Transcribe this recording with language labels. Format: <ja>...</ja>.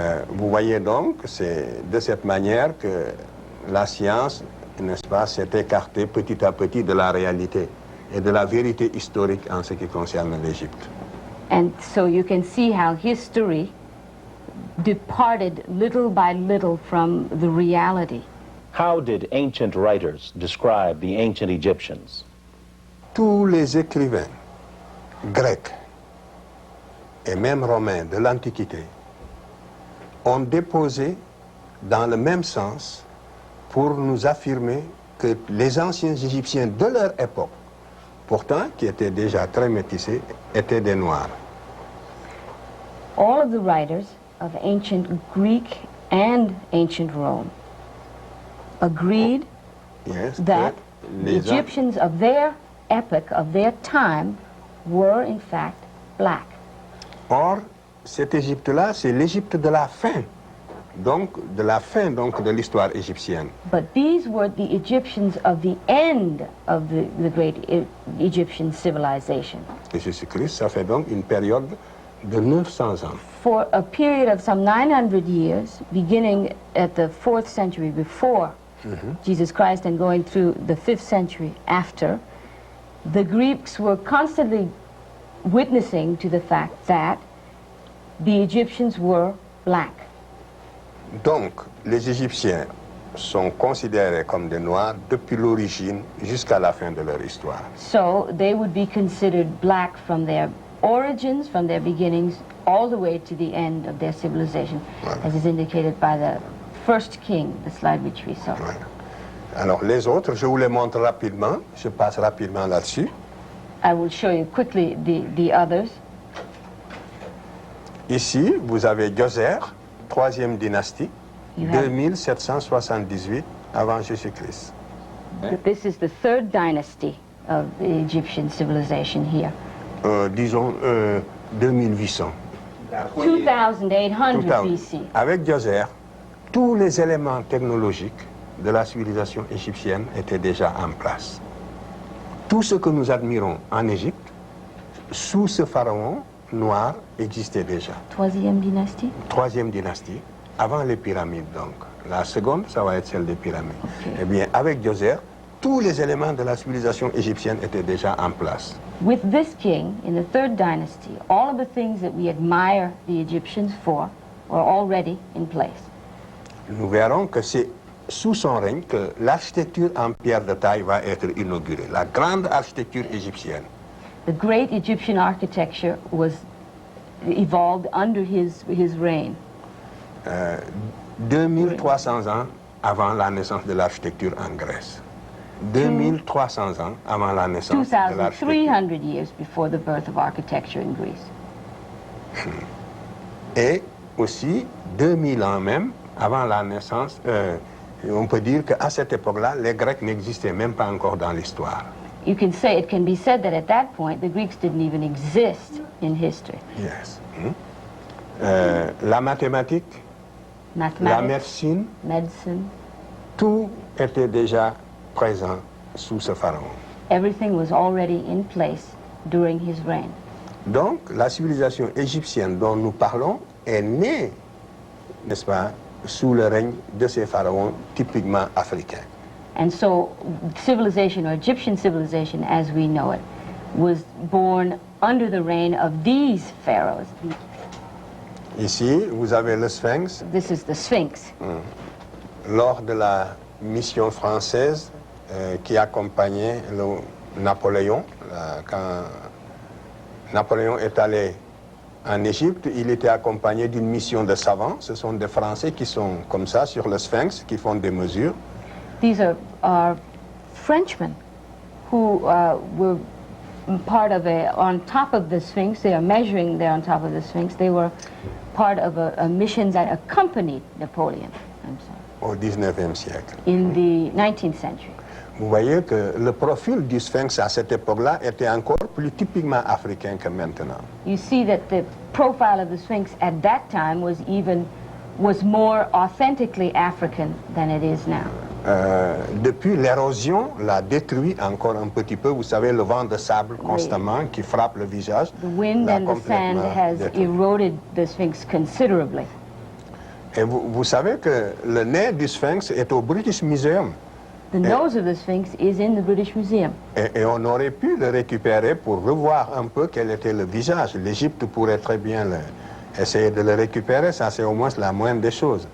<fr>Vous voyez donc, c'est de cette manière que la science, n'est-ce pas, s'est écartée petit à petit de la réalité et de la vérité historique en ce qui concerne l'Égypte.</fr> <en>And so you can see how history departed little by little from the reality. How did ancient writers describe the ancient Egyptians?</en> <fr>Tous les écrivains grecs et même romains de l'Antiquité ont déposé dans le même sens pour nous affirmer que les anciens Égyptiens de leur époque, pourtant qui étaient déjà très métissés, étaient des Noirs.</fr> <en>All of the writers of ancient Greek and ancient Rome agreed Yes, that</en> <fr>que</fr> <en>the</en> <fr>les</fr> <en>Egyptians of their epoch, of their time, were in fact black.</en> <fr>Or, cette Égypte-là, c'est l'Égypte de la fin, donc de l'histoire égyptienne.</fr> <en>But these were the Egyptians of the end of the great Egyptian civilization.</en> <fr>Et Jésus-Christ, ça fait donc une période de 900 ans.</fr> <en>For a period of some 900 years, beginning at the 4th century before Jesus Christ and going through the 5th century after, the Greeks were constantly witnessing to the fact that the Egyptians were black.</en> <fr>Donc, les Égyptiens sont considérés comme des Noirs depuis l'origine jusqu'à la fin de leur histoire.</fr> <en>So they would be considered black from their origins, from their beginnings, all the way to the end of their civilization, as is indicated by the first king, the slide which we saw.</en> <fr>Voilà. Alors, les autres, je vous les montre rapidement. Je passe rapidement là-dessus.</fr> <en>I will show you quickly the others.</en> <fr>Ici, vous avez Djoser, 3e dynastie,</fr> <en>You have-</en> <fr>2778 avant Jésus-Christ.</fr> <en>This is the 3rd dynasty of the Egyptian civilization here.</en> <fr>Disons 2800.</fr> <en>2800</en> <fr>Tout à-</fr> <en>BC.</en> <fr>Avec Djoser, tous les éléments technologiques de la civilisation égyptienne étaient déjà en place. Tout ce que nous admirons en Égypte, sous ce pharaon noir, existait déjà. 3e dynastie? 3e dynastie, avant les pyramides donc. La seconde, ça va être celle des pyramides. Eh bien, avec Djoser, tous les éléments de la civilisation égyptienne étaient déjà en place.</fr> <en>With this king, in the 3rd dynasty, all of the things that we admire the Egyptians for were already in place.</en> <fr>Nous verrons que c'est sous son règne que l'architecture en pierre de taille va être inaugurée, la grande architecture égyptienne.</fr> <en>The great Egyptian architecture was evolved under his reign.</en> <fr>2300 ans avant la naissance de l'architecture en Grèce. 2300 ans avant la naissance de l'architecture.</fr> <en>2,300 years before the birth of architecture in Greece.</en> <fr>Et aussi 2000 ans même avant la naissance. On peut dire qu'à cette époque-là, les Grecs n'existaient même pas encore dans l'histoire.</fr> <en>You can say, it can be said that at that point, the Greeks didn't even exist in history.</en> <fr>Yes. La mathématique, la</fr> <en>Mathematics,</en> <fr>médecine, tout était déjà présent sous ce pharaon.</fr> <en>everything was already in place during his reign.</en> <fr>Donc, la civilisation égyptienne dont nous parlons est née, n'est-ce pas, sous le règne de ces pharaons typiquement africains.</fr> <en>And so civilization, or Egyptian civilization as we know it, was born under the reign of these pharaohs.</en> <fr>Ici, vous avez le Sphinx.</fr> <en>This is the Sphinx.</en> <fr>Lors de la mission française qui accompagnait Napoléon, quand Napoléon est allé en Égypte, il était accompagné d'une mission de savants. Ce sont des Français qui sont comme ça sur le Sphinx, qui font des mesures.</fr> <en>These are Frenchmen who were part of on top of the Sphinx. They are measuring there on top of the Sphinx. They were part of a mission that accompanied Napoleon. I'm sorry.</en> <fr>Au 19e siècle.</fr> <en>In the 19th century.</en> <fr>Vous voyez que le profil du Sphinx à cette époque-là était encore plus typiquement africain que maintenant.</fr> <en>You see that the profile of the Sphinx at that time was more authentically African than it is now.</en> <fr>Depuis, l'érosion l'a détruit encore un petit peu. Vous savez, le vent de sable constamment qui frappe le visage.</fr> <en>The wind and the sand has eroded the Sphinx considerably.</en> <fr>Et vous savez que le nez du Sphinx est au British Museum.</fr> <en>The nose of the Sphinx is in the British Museum.</en> <fr>Et on aurait pu le récupérer pour revoir un peu quel était le visage. L'Égypte pourrait très bien essayer de le récupérer, ça c'est au moins la moindre des choses.</fr>